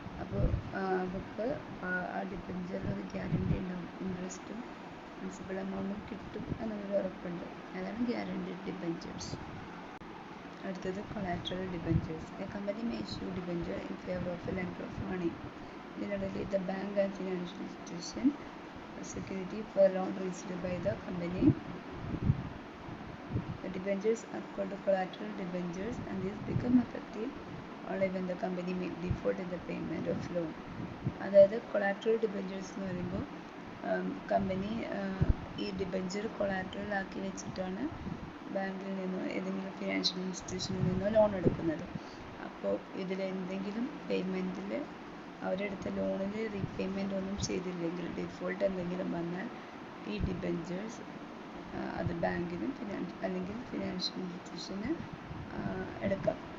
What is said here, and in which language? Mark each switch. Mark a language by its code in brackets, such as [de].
[ml] അപ്പോൾ അവർക്ക് ആ ഡിബഞ്ചറിൽ ഒരു ഗ്യാരണ്ടി ഉണ്ടാവും, ഇൻട്രസ്റ്റും പ്രിൻസിപ്പൽ എമൗണ്ടും കിട്ടും എന്നൊരു ഉറപ്പുണ്ട്. അതാണ് ഗ്യാരണ്ടീഡ് ഡിബഞ്ചേഴ്സ്. അടുത്തത് collateral debentures. [en] A company may issue debenture in favour of a lender of money. ഇതിനിടയിൽ the bank and financial institution security for loan raised by the company. The debentures are called collateral debentures and these become effective only when the company may default in the payment of loan. [ml] അതായത് collateral debentures എന്ന് പറയുമ്പോൾ company ഈ debenture collateral ആക്കി വെച്ചിട്ടാണ് ബാങ്കിൽ നിന്നോ ഏതെങ്കിലും financial ഇൻസ്റ്റിറ്റ്യൂഷനിൽ നിന്നോ ലോൺ എടുക്കുന്നത്. അപ്പോൾ ഇതിൽ എന്തെങ്കിലും പേയ്മെൻറ്റിൽ അവരെടുത്ത ലോണിൽ റീപേയ്മെൻ്റ് ഒന്നും ചെയ്തില്ലെങ്കിൽ, ഡിഫോൾട്ട് എന്തെങ്കിലും വന്നാൽ ഈ ഡിബഞ്ചേഴ്സ് അത് ബാങ്കിനും അല്ലെങ്കിൽ ഫിനാൻഷ്യൽ ഇൻസ്റ്റിറ്റ്യൂഷന് എടുക്കാം.